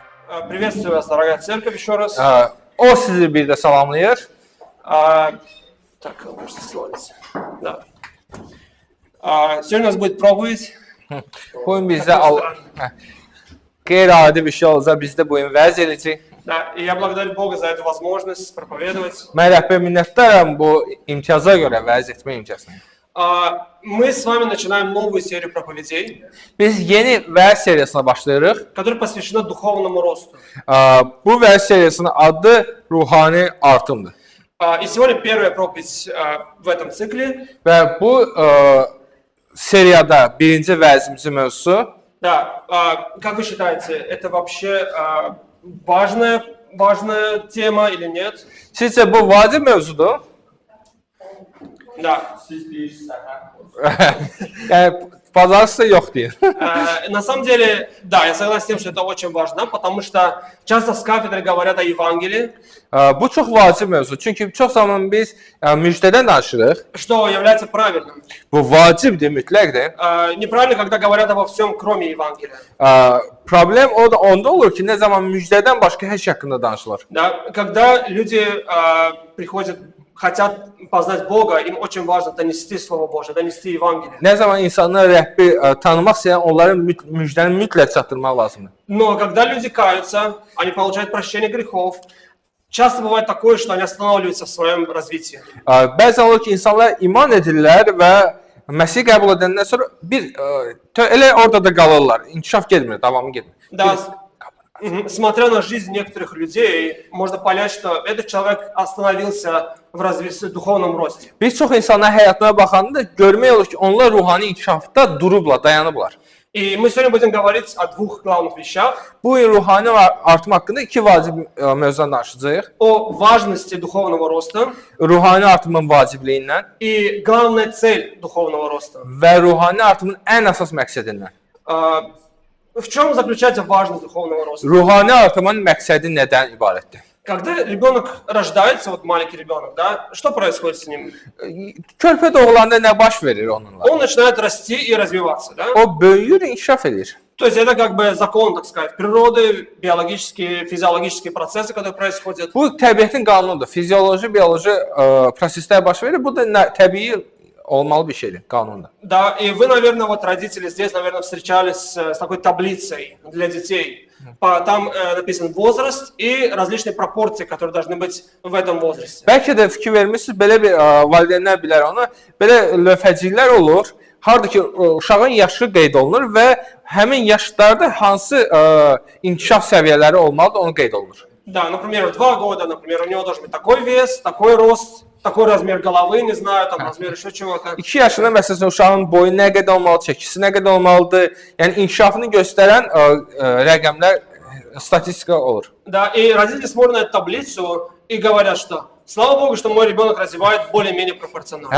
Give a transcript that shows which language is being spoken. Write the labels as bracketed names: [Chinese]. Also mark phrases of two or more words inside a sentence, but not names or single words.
[Russian] Приветствую вас, дорогая церковь, еще раз. [Azerbaijani] O sizi bir də salamlayır. [Russian] Так, можете славиться. Да. Сегодня у нас будет проповедь. [Azerbaijani] Bugün bizdə qeyri-adi bir şey olacaq, bizdə bugün vəz edəcək. [Russian] Да, и я благодарю Бога за эту возможность проповедовать. [Azerbaijani] Mən Rəbbə minnətdaram bu imtiyaza görə, vəz etmə imtiyazına. [Russian] Мы с вами начинаем новую серию проповедей, [Azerbaijani] Biz yeni vəz seriyasına başlayırıq. [Russian] которая посвящена духовному росту. [Azerbaijani] Bu vəz seriyasının adı ruhani artımdır. [Russian] И сегодня первая проповедь в этом цикле. [Azerbaijani] Və bu seriyada birinci vəzimizin mövzusu. [Russian] Да, как вы считаете, это вообще важная тема или нет? [Azerbaijani] Sizcə bu vacib mövzudur? [Russian] Да. [Azerbaijani] Yəni bazarlısı yox deyir. [Russian] На самом деле, да, я согласен с тем, что это очень важно, потому что часто с кафедры говорят о Евангелии. [Azerbaijani] Bu çox vacib mövzu. Çünki çox zaman biz müjdədən danışırıq. [Russian] Что является правильным. [Azerbaijani] Bu vacibdir, mütləqdir. [Russian] Неправильно, когда говорят обо всем, кроме Евангелия. [Azerbaijani] Problem o da onda olur ki, nə zaman müjdədən başqa hər şey haqqında danışılır. [Russian] Да, когда люди приходят, хотят познать Бога, им очень важно донести Слово Божие, донести Евангелие. [Azerbaijani] Nə zaman insanlar Rəbbi tanımaq istəyən, onların müjdəni mütləq çatdırmaq lazımdır. [Russian] Но когда люди каются, они получают прощение грехов. Часто бывает такое, что они останавливаются в своем развитии. [Azerbaijani] Bəzən olur ki, insanlar iman edirlər və Məsih qəbul edəndən sonra elə orada da qalırlar. İnkişaf getmir, davamı getmir. [Russian] Да, смотря на жизнь некоторых людей, можно понять, что этот человек остановился в развитии, в dуховном rосте. [Azerbaijani] Biz çox insanların həyatına baxanda görmək olur ki, onlar ruhani inkişafda durublar, dayanıblar. [Russian] И мы сегодня будем говорить о двух главных вещах. [Azerbaijani] Bu il ruhani artım haqqında iki vacib mövzudan danışacağıq. [Russian] О важности духовного роста [Azerbaijani] Ruhani artımın vacibliyindən [Russian] и главная цель духовного роста. [Azerbaijani] və ruhani artımın ən əsas məqsədindən. [Russian] В чем заключается важность духовного роста? [Azerbaijani] Ruhani artımın məqsədi nədən ibarətdir? [Russian] Когда rебенок рождается, вот маленький ребенок, да, что происходит с ним? [Azerbaijani] Körpə doğulanda nə baş verir onunla? [Russian] Он начинает расти и развиваться, да? [Azerbaijani] O böyüyür, inkişaf edir. [Russian] То есть это как бы закон, так сказать, природы, биологические, физиологические процессы, которые происходят. [Azerbaijani] Bu təbiətin qanunudur. Fizioloji, bioloji proseslər baş verir. Bu da təbii olmalı bir şeydir, qanundur. [Russian] Да, и вы, наверное, вот родители здесь, наверное, встречались с такой таблицей для детей. Там написан возраст и различные пропорции, которые должны быть в этом возрасте. [Azerbaijani] Bəlkə də fikir vermisiniz, belə bir valideynlər bilər onu. Belə lövhəciklər olur. Harda ki uşağın yaşı qeyd olunur və həmin yaşlarda hansı inkişaf səviyyələri olmalıdır, onu qeyd olunur. [Russian] Да, например, в 2 года, например, у него должен быть такой вес, такой рост, такой размер головы, не знаю, там размер еще чего-то. [Azerbaijani] 2 yaşında məsələn uşağın boyu nə qədər olmalıdır, çəkisi nə qədər olmalıdır? Yəni inkişafını göstərən rəqəmlər statistika olur. [Russian] Да, и родители смотрят на эту таблицу и говорят, что слава Богу, что мой ребенок развивает более-менее пропорционально.